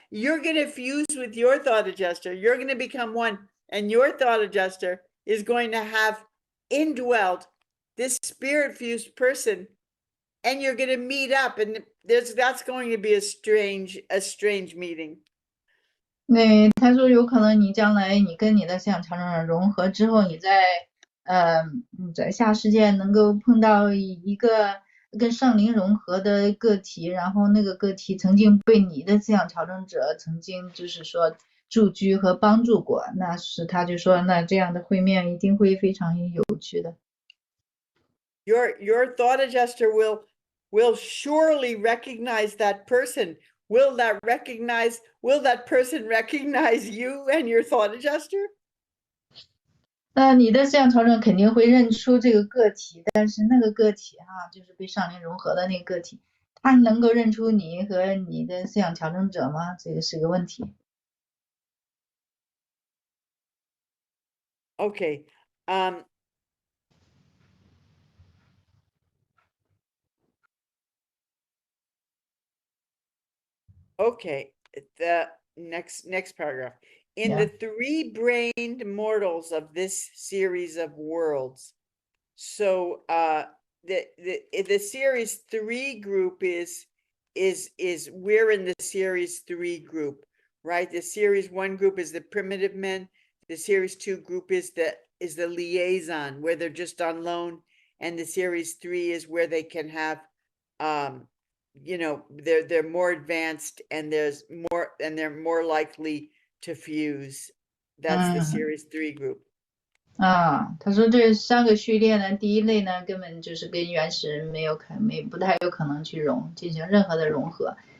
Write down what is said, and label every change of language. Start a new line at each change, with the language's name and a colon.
English: You're going to fuse with your thought adjuster. You're going to become one, and your thought adjuster is going to have indwelled this spirit fused person, and you're going to meet up, and that's going to be a strange meeting.
Chinese: 对，他说有可能你将来你跟你的思想调整者融合之后，你在下世界能够碰到一个跟上灵融合的个体，然后那个个体曾经被你的思想调整者曾经就是说驻居和帮助过，那是他就说那这样的会面一定会非常有趣的。
English: Your thought adjuster will surely recognize that person. Will that person recognize you and your thought adjuster?
Chinese: 那你的思想调整肯定会认出这个个体，但是那个个体就是被上灵融合的那个个体，他能够认出你和你的思想调整者吗？这个是个问题。
English: Okay. Okay, the next paragraph. In the three-brained mortals of this series of worlds. So the series 3 group is we're in the series 3 group, right? The series 1 group is the primitive men. The series 2 group is the liaison, where they're just on loan, and the series 3 is where they can have they're more advanced, and they're more likely to fuse. That's the series 3 group.
Chinese: 他说这3个序列呢，第一类呢根本就是跟原始不太有可能去进行任何的融合。